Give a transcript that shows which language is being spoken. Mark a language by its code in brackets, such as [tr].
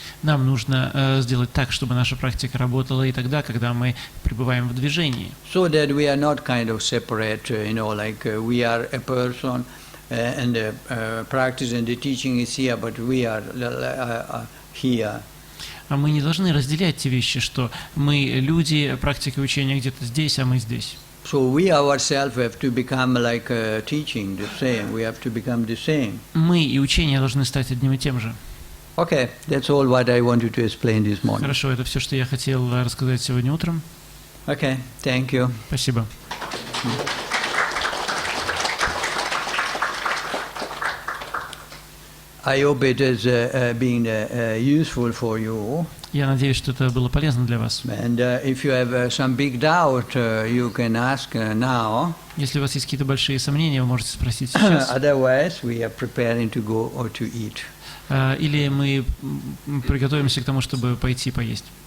[ru] Нам нужно сделать так, чтобы наша практика работала и тогда, когда мы пребываем в движении. [en] So that we are not kind of separate, like we are a person and the practice and the teaching is here, but we are here. [ru] А мы не должны разделять те вещи, что мы люди, практика и учение где-то здесь, а мы здесь. [en] So we ourselves have to become like teaching the same. We have to become the same. [ru] Мы и учение должны стать одним и тем же. [en] Okay, that's all what I wanted to explain this morning. [ru] Хорошо, это все, что я хотел рассказать сегодня утром. [en] Okay, thank you. [ru] Спасибо. [en] I hope it has been useful for you. [ru] Я надеюсь, что это было полезно для вас. [en] And if you have some big doubt, you can ask now. [ru] Если у вас есть какие-то большие сомнения, вы можете спросить сейчас. [en] Otherwise, we are preparing to go or to eat. [ru] Или мы приготовимся к тому, чтобы пойти поесть.